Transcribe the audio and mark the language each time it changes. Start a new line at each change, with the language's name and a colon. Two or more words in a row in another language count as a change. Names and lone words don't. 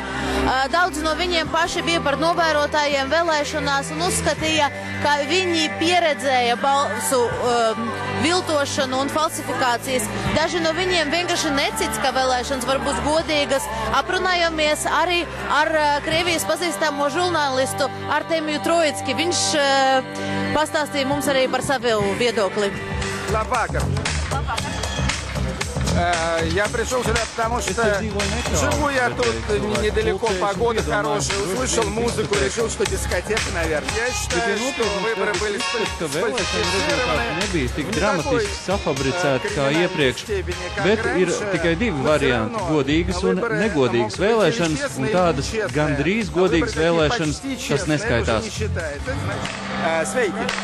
Latvian: Daudzi no viņiem paši bija par novērotājiem vēlēšanās un uzskatīja, ka viņi pieredzēja balsu viltošanu un falsifikācijas. Daži no viņiem vienkārši necits, ka vēlēšanas var būt godīgas. Aprunājāmies arī ar Krievijas pazīstamo žurnālistu Artemiju Troicki. Viņš pastāstīja mums arī par savu viedokli. Labvakar.
Russian: Я пришел сюда, потому что живу я тут недалеко, погода хорошая, услышал музыку, решил, что дискотека, наверное. Я считаю, что выборы были
Latvian: nebija tik dramatiski safabricēti kā iepriekš, bet ir tikai 2 varianti - godīgas un negodīgas vēlēšanas, un tādas gandrīz godīgas vēlēšanas, tas neskaitās. Sveiki!